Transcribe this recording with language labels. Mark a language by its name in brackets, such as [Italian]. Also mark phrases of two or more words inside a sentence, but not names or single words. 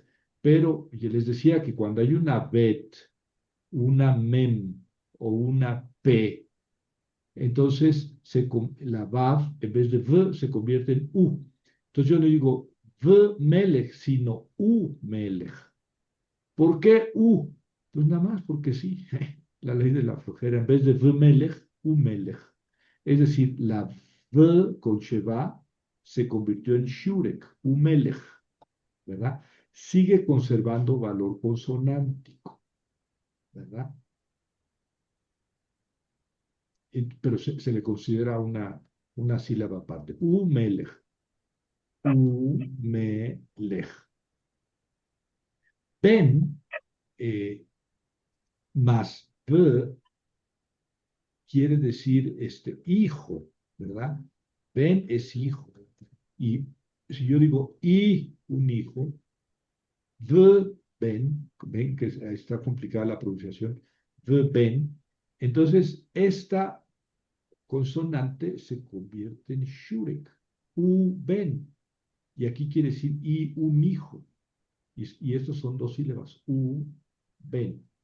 [Spanish] Pero yo les decía que cuando hay una bet, una mem o una p, entonces la vav, en vez de v, se convierte en u. Entonces yo no digo [Hebrew] ומלך, [Spanish] sino [Hebrew] ומלך. [Spanish] ¿Por qué u? Pues nada más porque sí, la ley de la flojera. En vez de [Hebrew] ומלך, ומלך. [Spanish] Es decir, la v con sheva se convirtió en shurek, [Hebrew] ומלך, [Spanish] ¿verdad? Sigue conservando valor consonántico, ¿verdad? Pero se le considera una sílaba aparte. [Hebrew] ומלך. ומלך. [Spanish] Ben más b quiere decir hijo, ¿verdad? Ben es hijo. Y si yo digo y un hijo, [Hebrew] ובן, [Spanish] ven que está complicada la pronunciación, [Hebrew] ובן, [Spanish] entonces esta consonante se convierte en shurek, [Hebrew] ובן, [Spanish] y aquí quiere decir y un hijo, y estos son dos sílabas, [Hebrew] ובן.